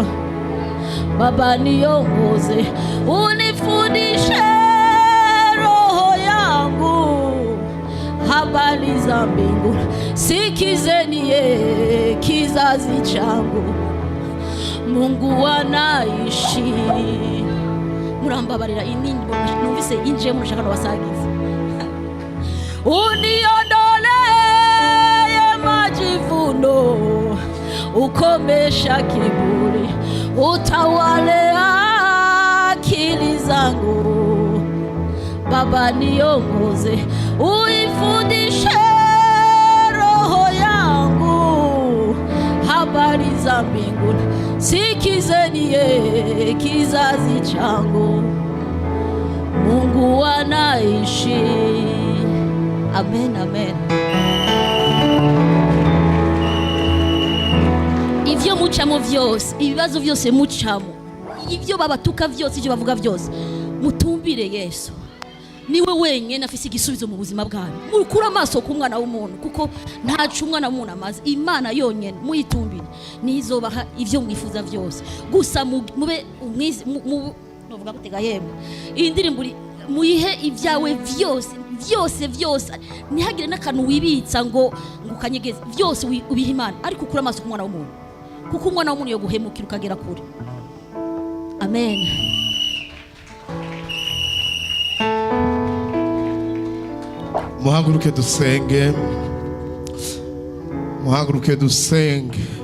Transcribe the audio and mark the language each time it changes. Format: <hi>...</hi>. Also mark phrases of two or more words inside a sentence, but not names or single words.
<sw>Baba niongoze, unifundishe roho yangu habari za mbingu. Sikizeni kizazi changu, Mungu anaishi.</sw> <rn>Murambabarira inini numvise inje mushaka no basagiza.</rn> <sw>Uniondolee majivuno, ukomesha kiburi, utawale akili zangu. Baba niongoze, uifundishe roho yangu habari za mbinguni. Sikizeni kizazi changu, Mungu anaishi. Amen, amen.</sw> <rn>Ivyo mucamo vyose, ibibazo vyose mucamo, ivyo babatuka vyose, ivyo bavuga vyose, mutumbire Yesu. Niwe wenyene afise igisubizo mu buzima bwanyu. Mukura amaso ku mwana w'umuntu, kuko ntacu umwana w'umuntu amaze. Imana yonyene muyitumbire, nizobaha ivyo mwifuza vyose. Gusa mube umwizi bavuga gutega yemwe iyi ndirimbo muyihe ibyawe vyose ntihagire n'akantu wibitsa ngo ukanyegeze vyose ubiha Imana ariko ukura amaso ku mwana w'umuntu kuko umwana w'umuntu yo guhemukira ukagera kure. Amen. Muhaguruke dusenge. Muhaguruke dusenge.</rn>